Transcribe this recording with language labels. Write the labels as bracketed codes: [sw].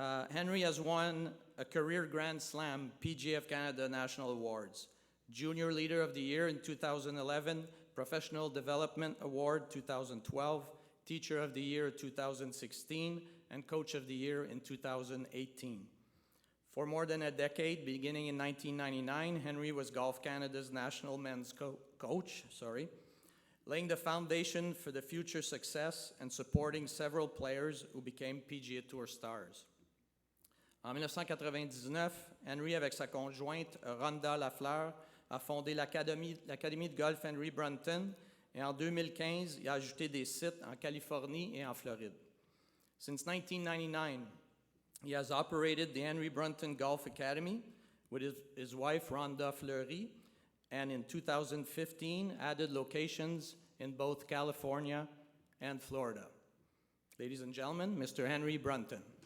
[en] Henry has won a career Grand Slam PGA of Canada National Awards, Junior Leader of the Year in 2011, Professional Development Award 2012, Teacher of the Year 2016, and Coach of the Year in 2018. For more than a decade, beginning in 1999, Henry was Golf Canada's national men's coach, laying the foundation for the future success and supporting several players who became PGA Tour stars. [fr] En 1999, Henry, avec sa conjointe Rhonda Lafleur, a fondé l'Académie de golf Henry Brunton, et en 2015, il a ajouté des sites en Californie et en Floride. [en] Since 1999, he has operated the Henry Brunton Golf Academy with his wife Rhonda Fleury, and in 2015 added locations in both California and Florida. Ladies and gentlemen, Mr. Henry Brunton.